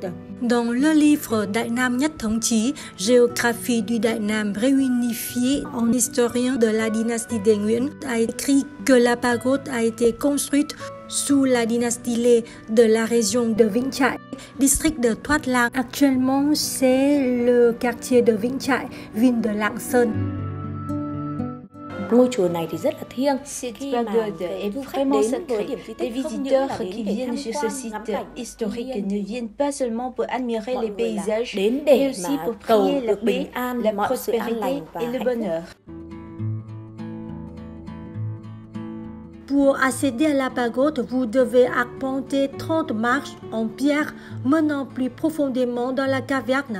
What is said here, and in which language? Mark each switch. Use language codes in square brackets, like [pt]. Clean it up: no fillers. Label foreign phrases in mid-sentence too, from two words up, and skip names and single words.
[fr] Dans le livre Đại Nam Nhất Thống Chí, géographie du Đại Nam réunifiée en historien de la dynastie des Nguyễn, a écrit que la pagode a été construite sous la dynastie Lê de la région de Vĩnh Trại, district de Thoát Lạc. Actuellement, c'est le quartier de Vĩnh Trại, ville de Lạng Sơn. [vi] Ngôi chùa này thì rất là thiêng. [fr] Cette pagode est vraiment sacrée. Les visiteurs qui viennent sur ce site historique ne viennent pas seulement pour admirer les paysages, mais aussi pour prier la paix, la prospérité et le bonheur. Pour accéder à la pagode, vous devez arpenter 30 marches en pierre menant plus profondément dans la caverne.